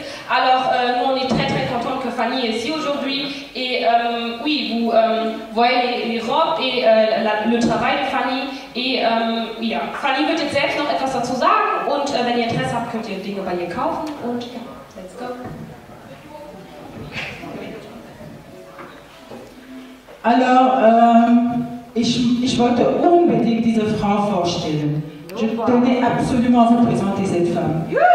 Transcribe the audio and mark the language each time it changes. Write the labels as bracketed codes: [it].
[fr] Alors, nous, on est très très contents que Fanny est ici aujourd'hui. Et oui, vous voyez les robes et le travail de Fanny. [de] Et ja, Fanny wird jetzt selbst noch etwas dazu sagen. Und wenn ihr Interesse habt, könnt ihr Dinge bei ihr kaufen. Und ja, [en] let's go. [de] Alors, ich wollte unbedingt diese Frau vorstellen. [fr] Je tenais absolument à vous présenter cette femme.